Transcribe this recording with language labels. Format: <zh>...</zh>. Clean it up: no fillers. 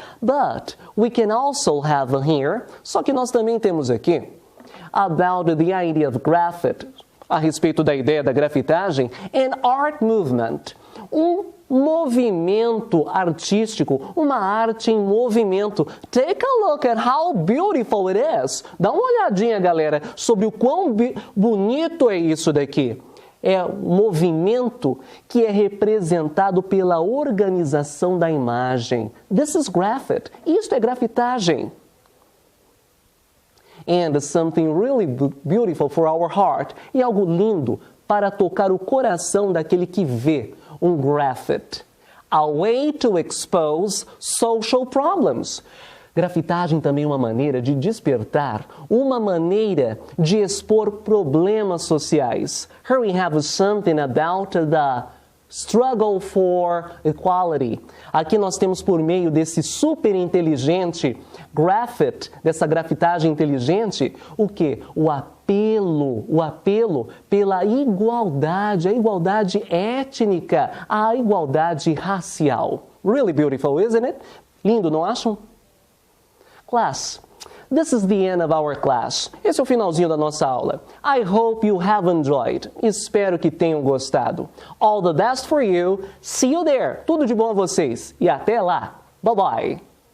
<en>But we can also have here,</en> <pt>só que nós também temos aqui,</pt> <en>about the idea of graffiti,</en> <pt>a respeito da ideia da grafitagem,</pt> <en>an art movement,</en> <pt>um movimento artístico, uma arte em movimento.</pt> <en>Take a look at how beautiful it is.</en> <pt>Dá uma olhadinha, galera, sobre o quão bonito é isso daqui. É um movimento que é representado pela organização da imagem.</pt> <en>This is graffiti.</en> <pt>Isto é grafitagem.</pt> <en>And something really beautiful for our heart.</en> <pt>E algo lindo para tocar o coração daquele que vê um graffiti.</pt> <en>A way to expose social problems.</en> <pt>Grafitagem também é uma maneira de despertar, uma maneira de expor problemas sociais.</pt> <en>Here we have something about the Struggle for equality.</en> <pt>Aqui nós temos por meio desse super inteligente graphite, dessa grafitagem inteligente, o quê? O apelo pela igualdade, a igualdade étnica, a igualdade racial.</pt> <en>Really beautiful, isn't it?</en> <pt>Lindo, não acham?</pt> <en>Class, this is the end of our class.</en> <pt>Esse é o finalzinho da nossa aula.</pt> <en>I hope you have enjoyed.</en> <pt>Espero que tenham gostado.</pt> <en>All the best for you. See you there.</en> <pt>Tudo de bom a vocês. E até lá.</pt> <en>Bye bye.</en>